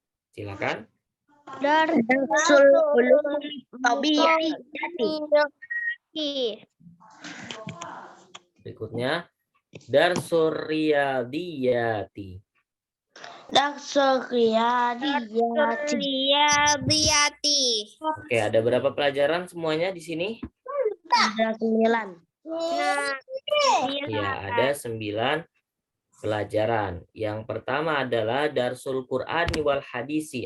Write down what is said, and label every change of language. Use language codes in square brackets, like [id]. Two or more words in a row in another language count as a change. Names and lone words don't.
[id] Silakan. [ar] درس العلوم الطبيعية. Berikutnya درس الرياضيات. درس الرياضيات. [id] Oke, ada berapa pelajaran semuanya di sini? Ada 9. Ya, ada 9 pelajaran. Yang pertama adalah [ar] درس القرآن والحديث.